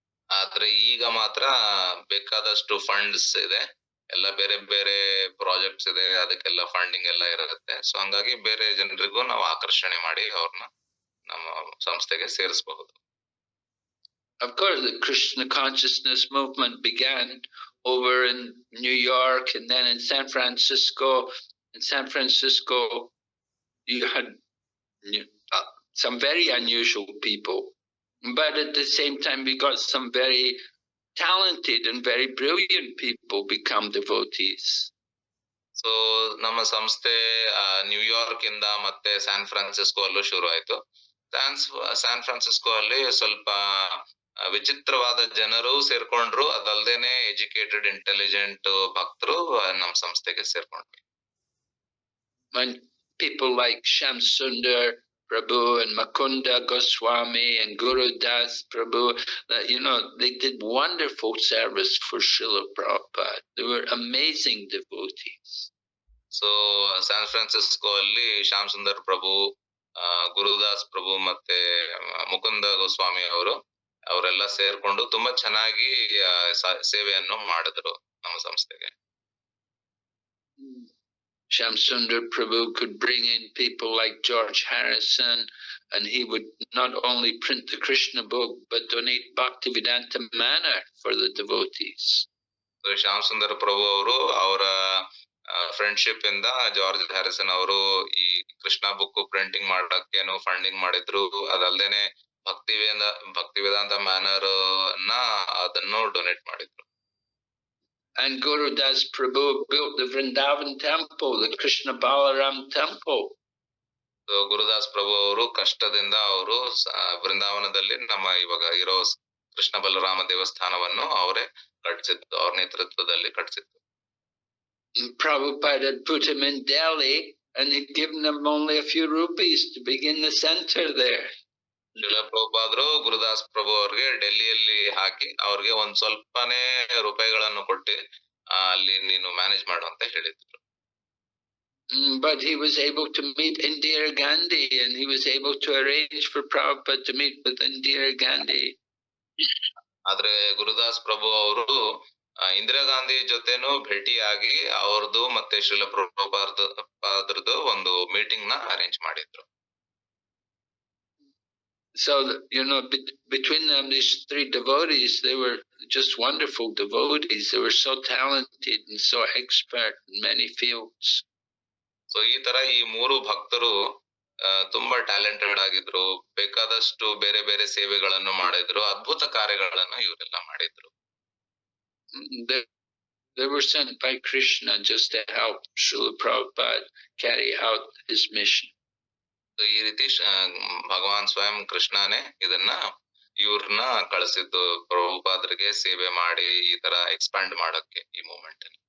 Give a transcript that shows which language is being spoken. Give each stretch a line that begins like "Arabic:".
Kannada: ಆದ್ರೆ ಈಗ ಮಾತ್ರ ಬೇಕಾದಷ್ಟು ಫಂಡ್ಸ್ ಇದೆ, ಎಲ್ಲ ಬೇರೆ ಬೇರೆ ಪ್ರಾಜೆಕ್ಟ್ಸ್ ಇದೆ, ಅದಕ್ಕೆಲ್ಲ ಫಂಡಿಂಗ್ ಎಲ್ಲ ಇರುತ್ತೆ. ಸೊ ಹಂಗಾಗಿ ಬೇರೆ ಜನರಿಗೂ ನಾವು ಆಕರ್ಷಣೆ ಮಾಡಿ ಅವ್ರನ್ನ ನಮ್ಮ ಸಂಸ್ಥೆಗೆ ಸೇರಿಸಬಹುದು.
English: Of course, the Krishna consciousness movement began over in New York and then in San Francisco. In San Francisco, you had some very unusual people, but at the same time, we got some very talented and very brilliant people become devotees.
Kannada: So ನಮ್ಮ ಸಂಸ್ಥೆ New York ಇಂದ ಮತ್ತೆ San Francisco ಅಲ್ಲೂ ಶುರು ಆಯ್ತು. San Francisco ಅಲ್ಲಿ ಸ್ವಲ್ಪ ವಿಚಿತ್ರವಾದ ಜನರು ಸೇರ್ಕೊಂಡ್ರು, ಅದಲ್ದೇನೆ ಎಜುಕೇಟೆಡ್ ಇಂಟೆಲಿಜೆಂಟ್ ಭಕ್ತರು ನಮ್ಮ ಸಂಸ್ಥೆಗೆ ಸೇರ್ಕೊಂಡ್ರು.
English: When people like Shyam Sundar Prabhu and Mukunda Goswami and Guru Das Prabhu, they did wonderful service for Srila Prabhupada. They were amazing devotees.
Kannada: So San Francisco ಅಲ್ಲಿ ಶ್ಯಾಮ್ ಸುಂದರ್ ಪ್ರಭು, ಗುರುದಾಸ್ ಪ್ರಭು ಮತ್ತೆ ಮುಕುಂದ ಗೋಸ್ವಾಮಿ ಅವರೆಲ್ಲ ಸೇರ್ಕೊಂಡು ತುಂಬಾ ಚೆನ್ನಾಗಿ ಸೇವೆಯನ್ನು ಮಾಡಿದ್ರು ನಮ್ಮ ಸಂಸ್ಥೆಗೆ.
English: Shyam Sundar Prabhu could bring in people like George Harrison, and he would not only print the Krishna book but donate Bhaktivedanta Manor for the devotees.
Kannada: So Shyam Sundar ಪ್ರಭು ಅವರು ಅವರ ಫ್ರೆಂಡ್ಶಿಪ್ ಇಂದ ಜಾರ್ಜ್ ಹ್ಯಾರಿಸನ್ ಅವರು ಈ ಕೃಷ್ಣ ಬುಕ್ ಪ್ರಿಂಟಿಂಗ್ ಮಾಡಕ್ಕೇನು ಫಂಡಿಂಗ್ ಮಾಡಿದ್ರು, ಅದಲ್ದೇನೆ Bhaktivedanta manner ಅದನ್ನು donate ಮಾಡಿದ್ರು.
English: And Guru Das Prabhu built the Vrindavan temple, the Krishna Balaram temple.
Kannada: So Gurudas ಪ್ರಭು ಅವರು ಕಷ್ಟದಿಂದ ಅವರು ವೃಂದಾವನದಲ್ಲಿ ನಮ್ಮ ಇವಾಗ ಇರೋ ಕೃಷ್ಣ ಬಲರಾಮ ದೇವಸ್ಥಾನವನ್ನು ಅವರೇ ಕಟ್ಟಿಸಿದ್ದು, ಅವ್ರ ನೇತೃತ್ವದಲ್ಲಿ ಕಟ್ಟಿಸಿದ್ದು.
English: Prabhupada had put him in Delhi and he'd given him only a few rupees to begin the center there.
Kannada: Srila ಪ್ರಭುಪಾದರು Gurudas ಪ್ರಭು ಅವ್ರಿಗೆ ಡೆಲ್ಲಿಯಲ್ಲಿ ಹಾಕಿ ಅವ್ರಿಗೆ ಒಂದ್ ಸ್ವಲ್ಪನೇ ರೂಪಾಯಿಗಳನ್ನು ಕೊಟ್ಟು ಅಲ್ಲಿ ನೀನು ಮ್ಯಾನೇಜ್ ಮಾಡು ಅಂತ ಹೇಳಿದ್ರು.
English: But he was able to meet Indira Gandhi, and he was able to arrange for Prabhupada to meet with Indira Gandhi.
Kannada: ಆದ್ರೆ ಗುರುದಾಸ್ ಪ್ರಭು ಅವರು ಇಂದಿರಾ ಗಾಂಧಿ ಜೊತೆನೂ ಭೇಟಿಯಾಗಿ ಅವ್ರದ್ದು ಮತ್ತೆ ಶ್ರೀಲ ಪ್ರಭುಪಾದರದ್ದು ಒಂದು ಮೀಟಿಂಗ್ ನ ಅರೇಂಜ್ ಮಾಡಿದ್ರು.
English: So, between them, these three devotees, they were just wonderful devotees. They were so talented and so expert in many fields.
Kannada: So, ಈ ತರ ಈ ಮೂರು ಭಕ್ತರು ತುಂಬಾ ಟ್ಯಾಲೆಂಟೆಡ್ ಆಗಿದ್ರು, ಬೇಕಾದಷ್ಟು ಬೇರೆ ಬೇರೆ ಸೇವೆಗಳನ್ನು ಮಾಡಿದ್ರು, ಅದ್ಭುತ ಕಾರ್ಯಗಳನ್ನು ಇವರೆಲ್ಲ ಮಾಡಿದ್ರು.
English: They were sent by Krishna just to help Srila Prabhupada carry out his mission.
Kannada: ಈ ರೀತಿ ಭಗವಾನ್ ಸ್ವಯಂ ಕೃಷ್ಣನೇ ಇದನ್ನ ಇವ್ರನ್ನ ಕಳಿಸಿದ್ದು ಪ್ರಭುಪಾದರಿಗೆ ಸೇವೆ ಮಾಡಿ ಈ ತರ ಎಕ್ಸ್ಪ್ಯಾಂಡ್ ಮಾಡಕ್ಕೆ ಈ ಮೂವ್ಮೆಂಟ್.